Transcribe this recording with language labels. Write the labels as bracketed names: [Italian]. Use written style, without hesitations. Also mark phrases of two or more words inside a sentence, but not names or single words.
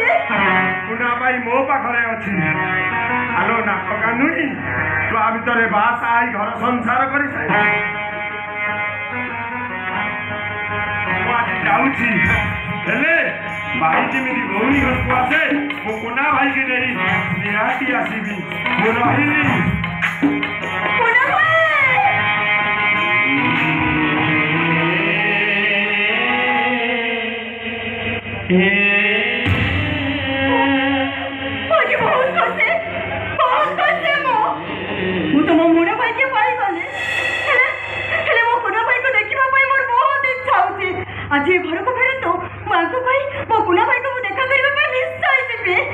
[Odia] କୁନା ଭାଇ ମୋ ପାଖରେ ଅଛି ଆଲୋ ନାକ କାନ୍ଦୁଣି ତୁ ଆ ଭିତରେ ବାହା ହେଇ ଘର ସଂସାର କରିସାରି ମୁଁ ଆଜି ଯାଉଛି ହେଲେ ଭାଇ ଯେମିତି ଭଉଣୀ ଘରକୁ ଆସେ ମୁଁ କୁନା ଭାଇକି ନେଇ ନିହାତି ଆସିବି ମୁଁ ରହିଲି କୁନା ଭାଇ [Hindi] मुझे बहुत कष्ट [Odia] ମୁଁ ତମ ମୁନା ଭାଇକି ପାଇଗଲି ହେଲେ ମୋ କୁନା ଭାଇକୁ ଦେଖିବା ପାଇଁ ମୋର ବହୁତ ଇଚ୍ଛା ହଉଛି ଆଜି ଏ ଘରକୁ ଫେରନ୍ତୁ ମୁଁ ଆଙ୍କୁ କହି ମୋ କୁନା ଭାଇକୁ ମୁଁ ଦେଖା କରିବା ପାଇଁ ନିଶ୍ଚୟ ଯିବି